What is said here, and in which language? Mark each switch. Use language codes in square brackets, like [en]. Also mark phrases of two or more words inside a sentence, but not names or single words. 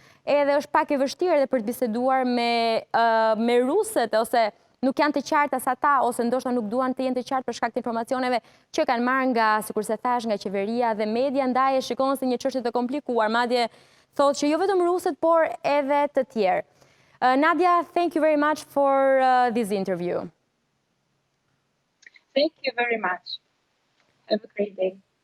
[sq] Edhe është pak e vështirë edhe për të biseduar me rusët, ose nuk janë të qarta sa ta, ose ndoshta nuk duan të jenë të qartë për shkak të informacioneve që kanë marrë nga, sikur se thash, nga qeveria dhe media, ndaj e shikon si një çështje të komplikuar. Madje thotë që jo vetëm rusët, por edhe të tjerë. [en] Nadia, thank you very much for this interview. Thank you very much. Have a great day.